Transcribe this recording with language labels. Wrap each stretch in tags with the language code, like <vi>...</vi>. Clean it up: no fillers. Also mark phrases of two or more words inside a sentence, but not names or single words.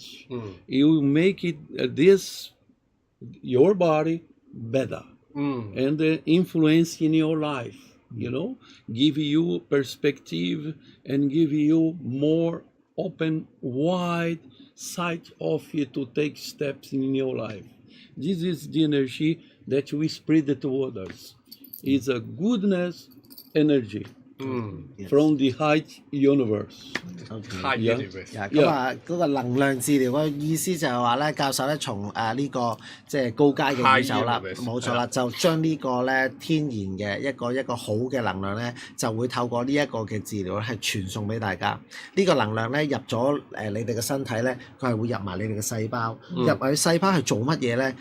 <en>It will make it your body better, and influence in your life, you know, give you perspective and give you more open, wide sight of it to take steps in your life. This is the energy that we spread to others. It's a goodness energy from the high universe. High universe.</en> <yue>咁嗰個能量治療嘅意思就係話咧，教授咧從呢個即係高階嘅宇宙啦，冇錯啦，就將呢個咧天然嘅一個好嘅能量咧，就會透過呢一個嘅治療咧係傳送俾大家。呢個能量咧入咗你哋嘅身體咧，佢係會入埋你哋嘅細胞，入埋細胞係做乜嘢咧？</yue>